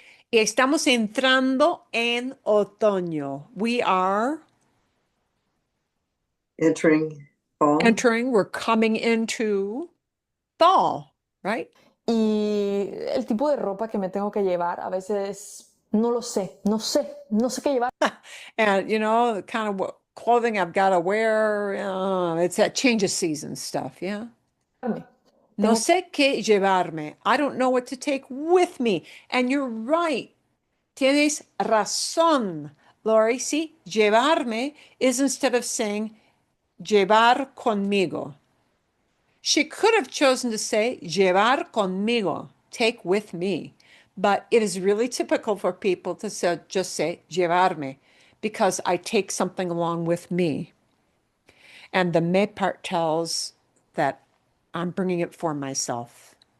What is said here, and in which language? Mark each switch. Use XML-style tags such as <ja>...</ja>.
<es>Y estamos entrando en otoño.</es> <en>We are Entering fall. entering, we're coming into fall, right?</en> <es>Y el tipo de ropa que me tengo que llevar, a veces no lo sé, no sé qué llevar.</es> <en>And the kind of what clothing I've got to wear, it's that change of season stuff, yeah.</en> <es>No sé qué llevarme.</es> <en>I don't know what to take with me. And you're right.</en> <es>Tienes razón,</es> <en>Lori. Sí, llevarme is instead of saying llevar conmigo. She could have chosen to say llevar conmigo, take with me. But it is really typical for people to just say llevarme because I take something along with me. And the me part tells that I'm bringing it for myself.</en>